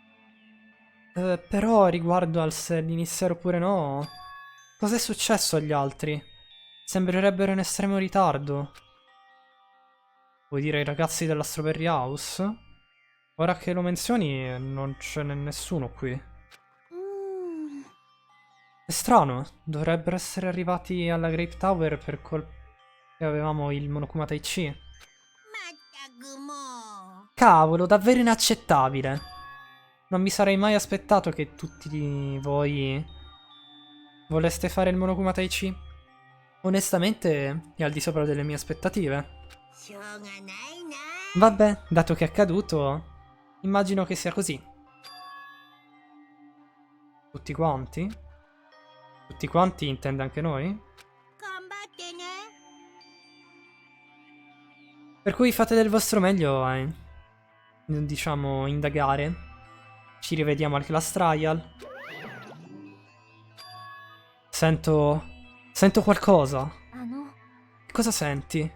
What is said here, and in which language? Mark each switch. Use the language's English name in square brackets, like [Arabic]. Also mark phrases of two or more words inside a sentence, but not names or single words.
[Italian] Però riguardo al se l'iniziare oppure no... Cos'è successo agli altri? Sembrerebbero in estremo ritardo. Vuoi dire i ragazzi della Strawberry House? Ora che lo menzioni, non ce n'è nessuno qui. [Japanese] うーん [Italian] È strano, dovrebbero essere arrivati alla Grape Tower per che avevamo il Monokuma Taichi. [Japanese] まったくもう。 [Italian] Cavolo, davvero inaccettabile. Non mi sarei mai aspettato che tutti voi voleste fare il Monokuma Taichi. Onestamente, è al di sopra delle mie aspettative. [Japanese] しょうがないな。 [Italian] Vabbè, dato che è accaduto, immagino che sia così. Tutti quanti? Tutti quanti intende anche noi? [Japanese] 頑張ってね。 [Italian] Per cui fate del vostro meglio a, diciamo, indagare. Ci rivediamo al [English] class trial. [Italian] Sento qualcosa. [Japanese] あの [Italian] Cosa senti?